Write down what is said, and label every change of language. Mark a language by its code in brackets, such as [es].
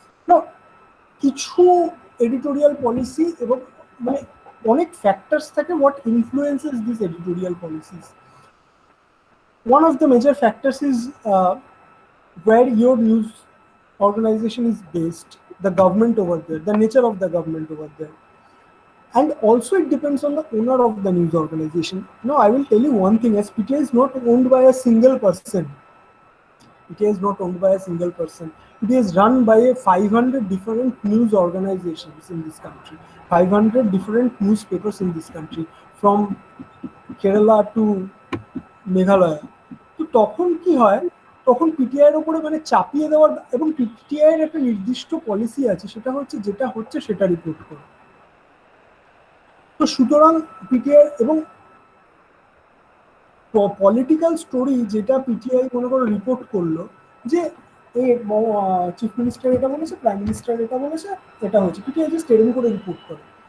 [bn] Now, কিছু editorial policy এবং মানে অনেক ফ্যাক্টরস থাকে [en] what influences these editorial policies. One of the major factors is where your news organization is based, the government over there, the nature of the government over there. And also it depends on the owner of the news organization. Now, I will tell you one thing, as PTI is not owned by a single person. PTI is not owned by a single person. It is run by 500 different news organizations in this country, 500 different newspapers in this country, from Kerala to Meghalaya. [bn] তো তখন কি হয়, তখন PTI এর উপরে মানে চাপিয়ে দেওয়ার, এবং পিটিআই এর একটা নির্দিষ্ট পলিসি আছে, সেটা হচ্ছে যেটা হচ্ছে সেটা রিপোর্ট করা। তো সুতরাং পিটিআই এবং পলিটিক্যাল স্টোরি যেটা পিটিআই মনে করো রিপোর্ট করলো, যে এই চিফ মিনিস্টার এটা বলেছে, প্রাইম মিনিস্টার এটা বলেছে, এটা হচ্ছে, পিটিআই জাস্ট এরকম করে রিপোর্ট করে।